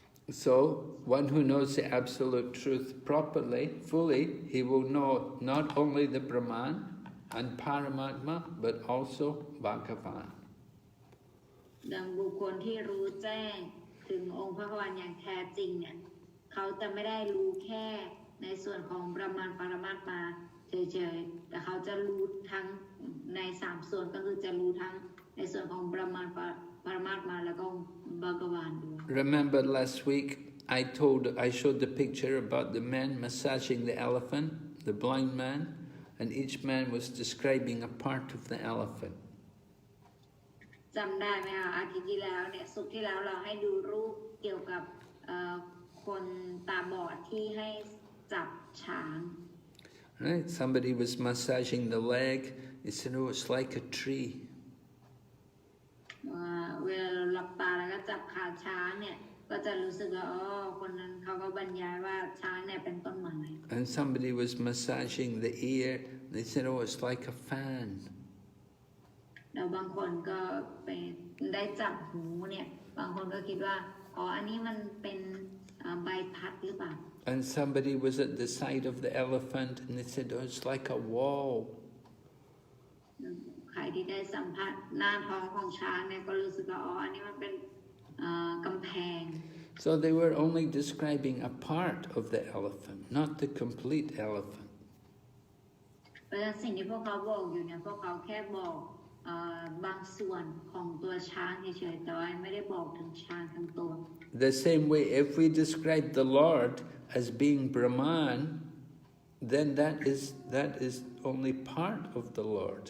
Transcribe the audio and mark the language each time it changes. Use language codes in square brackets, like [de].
[en] So, one who knows the absolute truth properly, fully, he will know not only the Brahman and Paramatma, but also Bhagavan. [th] ดังบุคคลที่รู้แจ้งถึงองค์พระวานอย่างแท้จริงเนี่ยเขาจะไม่ได้รู้แค่ในส่วนของบรมานปรมาตมาเฉยๆแต่เขาจะรู้ทั้งใน3ส่วนก็คือจะรู้ทั้งในส่วนของบรมานปรมาตมาแล้วก็บากวานด้วย [en] Remember last week I showed the picture about the men massaging the elephant, the blind man, and each man was describing a part of the elephant. [th] จำได้ไหมคะอาทิตย์ที่แล้วเนี่ยศุกร์ที่แล้วเราให้ดูรูปเกี่ยวกับคนตาบอดที่ให้จับช้าง [en] Right? Somebody was massaging the leg. He said, "Oh, it's like a tree." [th] เวลาเราหลับตาแล้วก็จับขาช้างเนี่ยก็จะรู้สึกว่าอ๋อคนนั้นเขาก็บรรยายว่าช้างเนี่ยเป็นต้นไม้ [en] And somebody was massaging the ear. They said, "Oh, it's like a fan." [th] แล้วบางคนก็ไปได้จับหูเนี่ยบางคนก็คิดว่าอ๋ออันนี้มันเป็นใบพัดหรือเปล่า [en] And somebody was at the side of the elephant and they said, "Oh, it's like a wall." [th] ใครที่ได้สัมผัสหน้าท้องของช้างเนี่ยก็รู้สึกว่าอ๋ออันนี้มันเป็นกำแพง [en] So they were only describing a part of the elephant, not the complete elephant. [th] เพราะฉะนั้นสิ่งที่พวกเขาบอกอยู่เนี่ยพวกเขาแค่บอกบางส่วนของตัวช้างเฉยๆแต่ว่าไม่ได้บอกถึงช้างทั้งตัว [en] The same way, if we describe the Lord as being Brahman, then that is only part of the Lord.